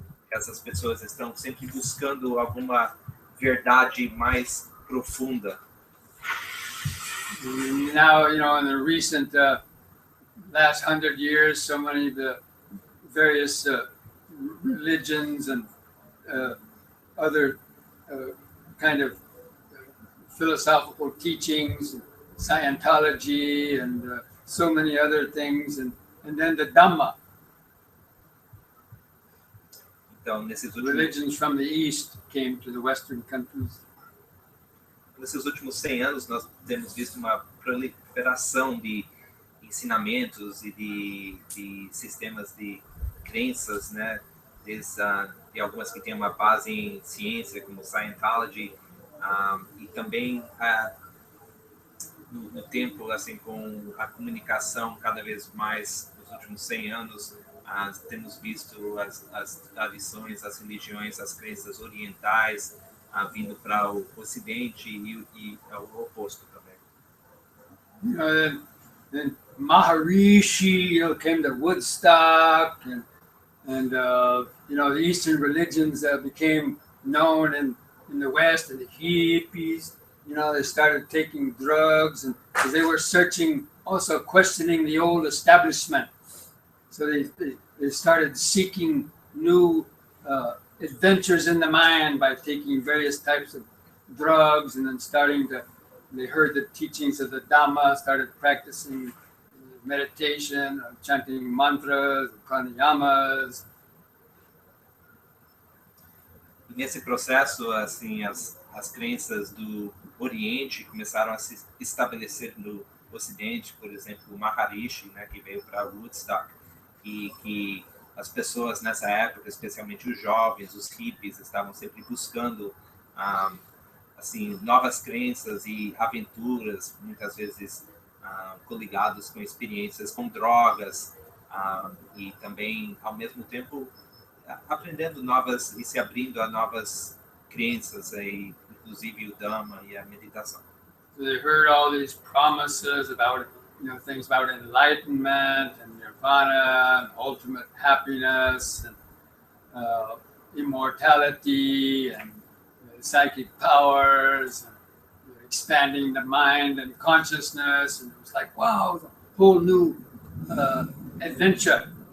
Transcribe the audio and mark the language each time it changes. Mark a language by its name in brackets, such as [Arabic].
[Portuguese] Essas pessoas estão sempre buscando alguma verdade mais profunda. [English] Now, in the recent last 100 years, so many of the various religions and other kind of philosophical teachings, Scientology, and so many other things, and then the Dhamma. [Portuguese] Então, [English] religions from the East came to the Western countries. [Portuguese] Nesses últimos 100 anos, nós temos visto uma proliferação de ensinamentos e de sistemas de crenças, né? De algumas que têm uma base em ciência, como Scientology, e também no tempo, assim, com a comunicação cada vez mais nos últimos 100 anos, temos visto as tradições, as religiões, as crenças orientais vindo para o Ocidente e o oposto também. [English] Then Maharishi, came to Woodstock, and the Eastern religions became known in the West, and the hippies, they started taking drugs, and because they were searching, also questioning the old establishment. So they started seeking new adventures in the mind by taking various types of drugs, and then they heard the teachings of the Dhamma, started practicing meditation, chanting mantras, pranayamas. [Portuguese] Nesse processo, assim, as crenças do Oriente começaram a se estabelecer no Ocidente, por exemplo, o Maharishi, né, que veio para Woodstock, e que as pessoas nessa época, especialmente os jovens, os hippies, estavam sempre buscando assim, novas crenças e aventuras, muitas vezes coligados com experiências com drogas, e também, ao mesmo tempo, aprendendo novas e se abrindo a novas crenças, aí, inclusive o Dhamma e a meditação. [English] So they heard all these promises about, things about enlightenment and nirvana, and ultimate happiness, and immortality, and psychic powers, and expanding the mind and consciousness, and it was like, wow, a whole new adventure.